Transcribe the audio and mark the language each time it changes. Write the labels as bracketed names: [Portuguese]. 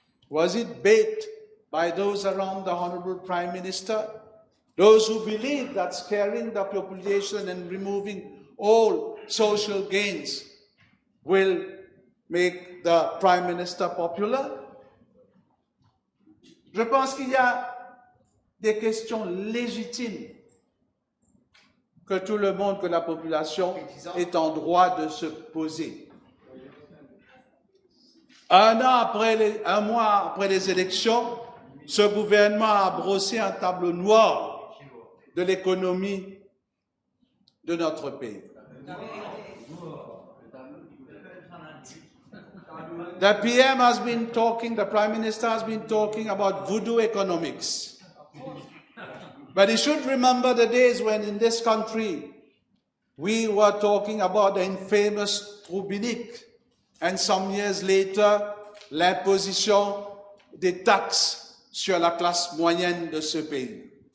[English] Was it baked by those around the Honorable Prime Minister? Those who believe that scaring the population and removing all social gains will make the Prime Minister popular? [French] Je pense qu'il y a des questions légitimes que tout le monde, que la population est en droit de se poser. Un mois après les élections, ce gouvernement a brossé un tableau noir de l'économie de notre pays. [English] The PM has been talking, the Prime Minister has been talking about voodoo economics. But he should remember the days when in this country we were talking about the infamous Troubinique, and some years later, [French] l'imposition des taxes sur la classe moyenne de ce pays.